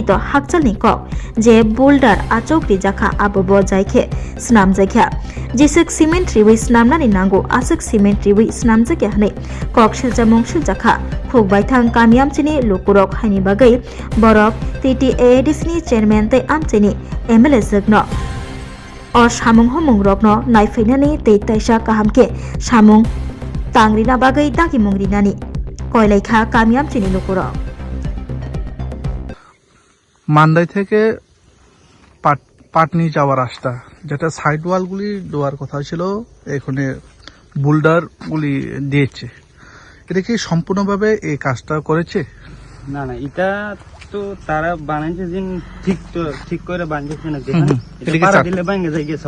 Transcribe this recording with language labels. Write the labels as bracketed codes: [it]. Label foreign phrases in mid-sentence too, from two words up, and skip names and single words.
[trp] to hakjalni kok je boulder achogri jakha abobo jaikhe snamjakha jesek cement riwi snamnani nango asuk cement riwi snamjakya hanai kok silja mongsil jakha khuk baithang kamiamchini lukurok haini bagai borok TTADC ni chairman tei amchini MLA jakno or samung homung rokno naifeinani tei taisa kahamke samung tangrina bagai dagi mungrinani koilaikha kamiamchini lukurok [bn] মান্দাই থেকে পাটনি যাওয়ার রাস্তা যেটা সাইড ওয়াল গুলি দেওয়ার কথা ছিল এখানে বোল্ডার গুলি দিয়েছে এটা কি সম্পূর্ণভাবে এই কাজটা করেছে না না এটা তো তারা বানাইছে দিন ঠিক করে বানিয়েছে না দেখেন এটা পারা দিলে ভাঙে যায় গেছে